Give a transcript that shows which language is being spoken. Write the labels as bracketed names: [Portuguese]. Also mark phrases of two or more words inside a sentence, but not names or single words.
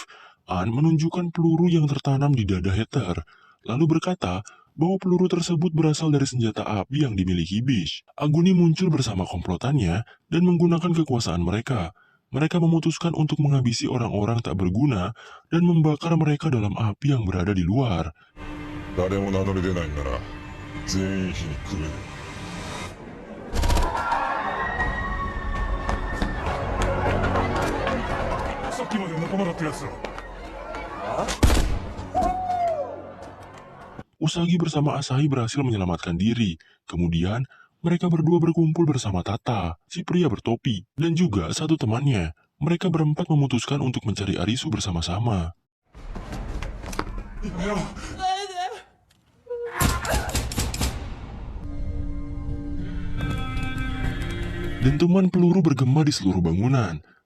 [Indonesian] An menunjukkan peluru yang tertanam di dada hater, lalu berkata bahwa peluru tersebut berasal dari senjata api yang dimiliki Bish. Aguni muncul bersama komplotannya dan menggunakan kekuasaan mereka. Mereka memutuskan untuk menghabisi orang-orang tak berguna dan membakar mereka dalam api yang berada di luar. [Japanese] 誰も名乗り出ないんなら全員火にくれる。さっきまで仲間だったやつら。 [Indonesian] Usagi bersama Asahi berhasil menyelamatkan diri. Kemudian, mereka berdua berkumpul bersama Tata, si pria bertopi, dan juga satu temannya. Mereka berempat memutuskan untuk mencari Arisu bersama-sama. Dentuman peluru bergema di seluruh bangunan.